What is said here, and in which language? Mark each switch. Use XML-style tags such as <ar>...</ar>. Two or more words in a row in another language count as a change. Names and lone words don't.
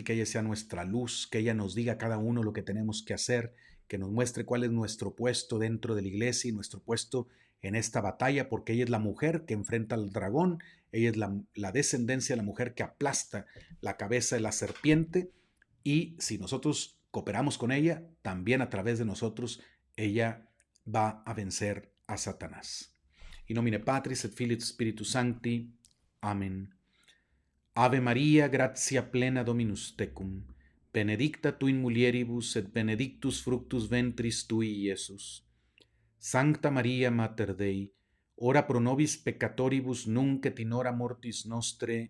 <es>que ella sea nuestra luz, que ella nos diga a cada uno lo que tenemos que hacer, que nos muestre cuál es nuestro puesto dentro de la iglesia y nuestro puesto en esta batalla, porque ella es la mujer que enfrenta al dragón, ella es la descendencia de la mujer que aplasta la cabeza de la serpiente, y si nosotros cooperamos con ella, también a través de nosotros, ella va a vencer a Satanás.</es> <la>In nomine Patris et Filii et Spiritus Sancti.</la> <es>Amén.</es> <la>Ave Maria, gratia plena Dominus tecum, benedicta tu in mulieribus et benedictus fructus ventris tui, Iesus. Sancta Maria Mater Dei, ora pro nobis peccatoribus nunc et in hora mortis nostre.</la>